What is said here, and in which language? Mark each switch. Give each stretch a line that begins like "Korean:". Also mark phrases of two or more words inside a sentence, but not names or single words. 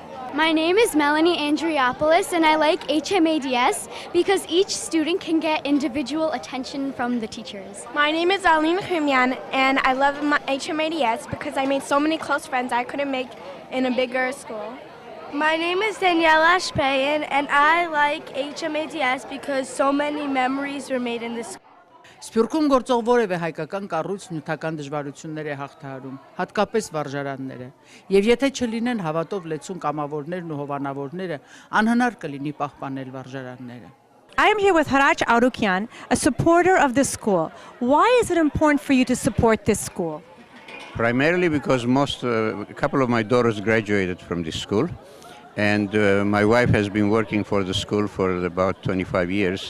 English: My name is Melanie Andriopoulos, and I like HMADS because each student can get individual attention from the teachers. My name is Aline Khrimian, and I love HMADS because I made so many close friends I couldn't make in a bigger school. My name is Daniela Shpayan, and I like HMADS because so many memories were made in this school.
Armenian: Սփյուռքում գործող որևէ հայկական կառույց նյութական դժվարություններ է հաղթահարում, հատկապես վարժարանները, եւ եթե չլինեն հավատով լեցուն կամավորներն ու հովանավորները, անհնար կլինի պահպանել վարժարանները։
English: I am here with Haraj Arukyan, a supporter of this school. Why is it important for you to support this school? Primarily because a couple of my daughters graduated from this school, and my wife has been working for the school for about 25 years.